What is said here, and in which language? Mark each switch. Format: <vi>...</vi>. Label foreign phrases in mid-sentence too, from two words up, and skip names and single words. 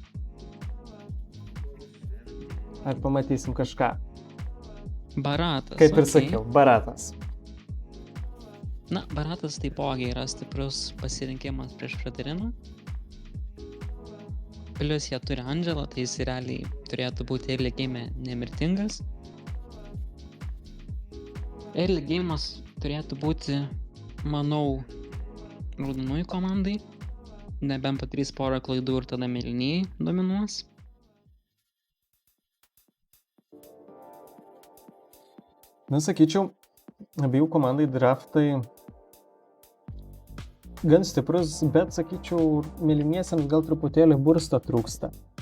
<lt>Ar pamatysim kažką? Baratas. Kaip ir sakiau, baratas. Na, baratas taipogi yra stiprus pasirinkimas prieš Frederiną. Plius jie turi Andželą, tai jis realiai turėtų būti</lt> <en>early game</en> <lt>nemirtingas.</lt> <en>Early game'as</en> <lt>turėtų būti, manau, raudonųjų komandai. Nebent padarys porą klaidų ir tada mėlynieji dominuos. Na, sakyčiau, abiejų komandai draftai gan stiprus, bet, sakyčiau, mėlyniesiems gal truputėlį bursto trūksta.</lt>